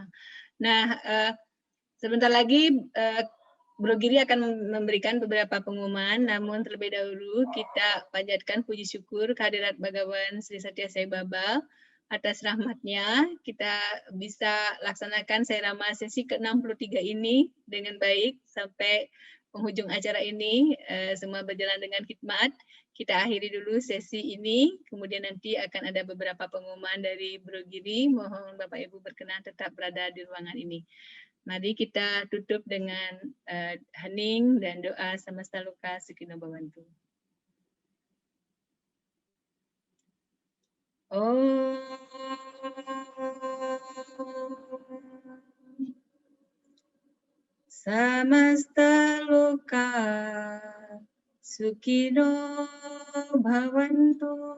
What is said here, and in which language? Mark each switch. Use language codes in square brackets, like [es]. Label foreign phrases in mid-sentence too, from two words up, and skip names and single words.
[id] Nah, sebentar lagi Bro Giri akan memberikan beberapa pengumuman, namun terlebih dahulu kita panjatkan puji syukur kehadirat Bhagawan Sri Satya Sai Baba atas rahmatnya kita bisa laksanakan Sairama sesi ke-63 ini dengan baik sampai penghujung acara ini, semua berjalan dengan khidmat. Kita akhiri dulu sesi ini, kemudian nanti akan ada beberapa pengumuman dari Bro Giri. Mohon Bapak Ibu berkenan tetap berada di ruangan ini. Mari kita tutup dengan hening dan doa [sa] Samasta Loka Sukino Bhavantu. Samasta Loka Sukino Bhavantu.